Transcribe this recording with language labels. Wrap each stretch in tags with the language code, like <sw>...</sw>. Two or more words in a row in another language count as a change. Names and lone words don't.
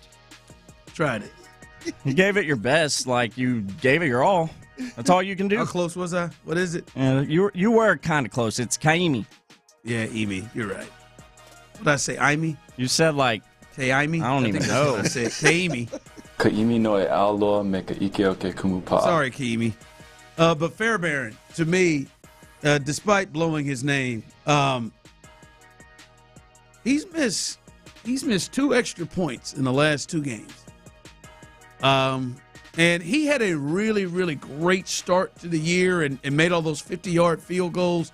<en>Tried it. You gave it your best, like you gave it your all. That's all you can do. How close was I? What is it? You were kind of close. It's Kaimi. Yeah, Emi. You're right. What did I say? Imi? You said like Kaimi? I don't even know. I said Kaimi.</en> <haw>Kaimi no e aloa me ka ike o ke kumupa'a.</haw> <en>Sorry, Kaimi. But Fairbairn, to me, despite blowing his name, he's missed 2 extra points in the last 2 games. And he had a really, really great start to the year and made all those 50-yard field goals.</en>